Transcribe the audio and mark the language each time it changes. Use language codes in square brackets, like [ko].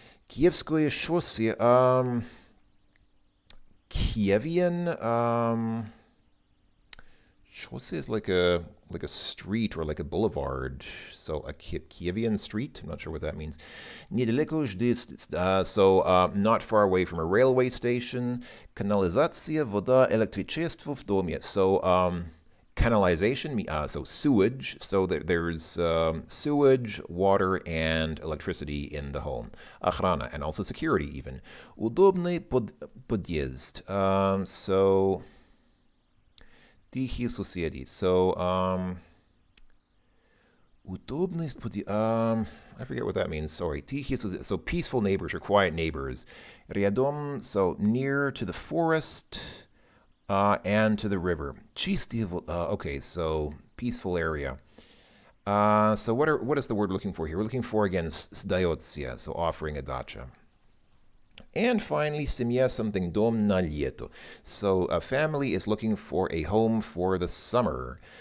[en] Kievskoye шоссе, Kievian, Шоссе is like a street or like a boulevard. So a Kievian street. I'm not sure what that means. [ru] Недалеко жди, [en] so not far away from a railway station. [ru] Канализация, вода, электричество в доме. [en] So canalization, so sewage. So there's sewage, water, and electricity in the home. Охрана, and also security even. [ru] Удобный подъезд. So тихие соседи. So [en] Удобный I forget what that means. Sorry. Тихие, so peaceful neighbors or quiet neighbors. Рядом, so near to the forest and to the river. Чистые, okay, so peaceful area. So what is the word we're looking for here? We're looking for, again, сдается, so offering a dacha. And finally, [ru] семья, something дом на лето. [en] So a family is looking for a home for the summer.